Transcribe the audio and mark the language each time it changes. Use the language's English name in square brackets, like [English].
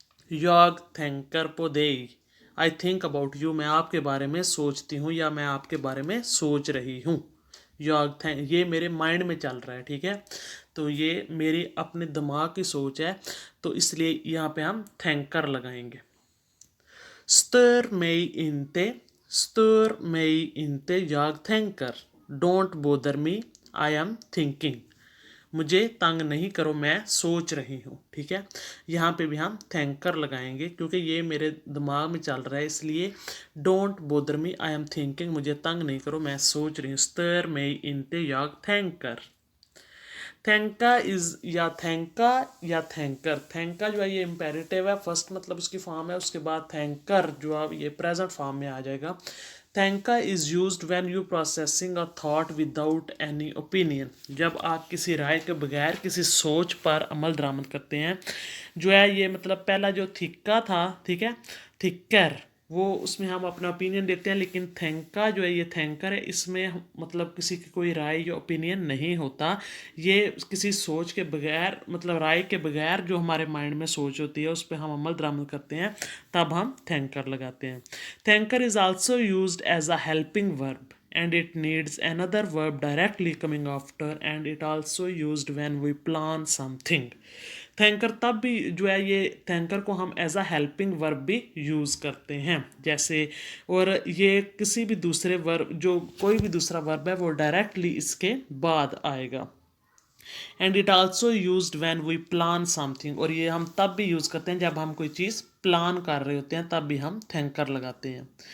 [Swedish] Jag tänker på dig, [English] I think about you, [Hindi] मैं आपके बारे में सोचती हूँ या मैं आपके बारे में सोच रही हूँ। ये मेरे माइंड में चल रहा है, ठीक है। तो ये मेरी अपने दिमाग की सोच है, तो इसलिए यहाँ पे हम थैंकर लगाएंगे। [Swedish] Stör mig inte, stör mig inte, jag tänker. [English] Don't bother me, I am thinking. [Hindi] मुझे तंग नहीं करो, मैं सोच रही हूँ, ठीक है। यहाँ पे भी हम थैंकर लगाएंगे क्योंकि ये मेरे दिमाग में चल रहा है, इसलिए [English] don't bother me, I am thinking, [Hindi] मुझे तंग नहीं करो, मैं सोच रही हूँ। स्तर में इनते याग थैंकर। थैंका इज या थैंकर। थैंका जो है ये इम्पेरेटिव है, फर्स्ट मतलब उसकी फॉर्म है, उसके बाद थैंकर जो अब ये प्रेजेंट फॉर्म में आ जाएगा। [English] थैंका is used when you processing a thought without any opinion. [Hindi] जब आप किसी राय के बगैर किसी सोच पर अमल दरामद करते हैं, जो है ये मतलब पहला जो थिक्का था, ठीक है, थिक्कर, वो उसमें हम अपना ओपिनियन देते हैं, लेकिन थैंका जो है ये थैंकर है, इसमें मतलब किसी की कोई राय या ओपिनियन नहीं होता। ये किसी सोच के बगैर, मतलब राय के बगैर जो हमारे माइंड में सोच होती है उस पर हम अमल दरामद करते हैं, तब हम थैंकर लगाते हैं। [English] थैंकर is also used as a helping verb and it needs another verb directly coming after, and it also used when we plan something. [Hindi] थैंकर तब भी जो है ये थैंकर को हम एज अ हेल्पिंग वर्ब भी यूज़ करते हैं, जैसे, और ये किसी भी दूसरे वर्ब, जो कोई भी दूसरा वर्ब है वो डायरेक्टली इसके बाद आएगा। [English] and it also used when we plan something, [Hindi] और ये हम तब भी यूज़ करते हैं जब हम कोई चीज़ प्लान कर रहे होते हैं, तब भी हम थैंकर लगाते हैं।